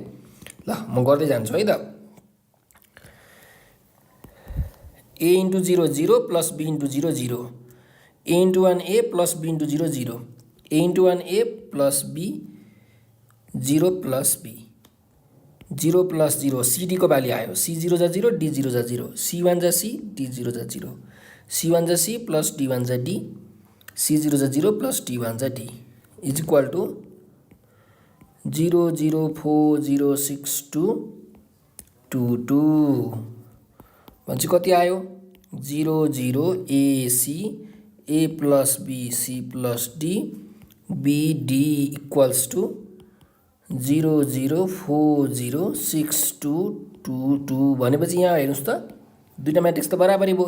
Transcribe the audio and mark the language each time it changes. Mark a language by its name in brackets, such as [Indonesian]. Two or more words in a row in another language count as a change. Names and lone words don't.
[Nepali] ल म गर्दै जान्छु है त। [English] A into 0 0 plus B into 0 0, A into 1 A plus B into 0 0, A into 1 A plus B 0 plus B 0 plus 0, [Nepali] सिडी को भ्याल्यु आयो, [English] C 0 जा 0 D 0 जा 0, C 1 जा C D 0 जा 0, C 1 जा C plus D 1 जा D, C 0 जा 0 plus D 1 जा D is equal to [Nepali] 0 0 4 0 6 2 2 2 भनेपछि कति आयो 0 0 AC [English] A plus B C plus D B D equals to [Nepali] 0 0 4 0 6 2 2 2 भनेपछि यहाँ हेर्नुहोस् त दुईटा म्याट्रिक्स त बराबरी भयो।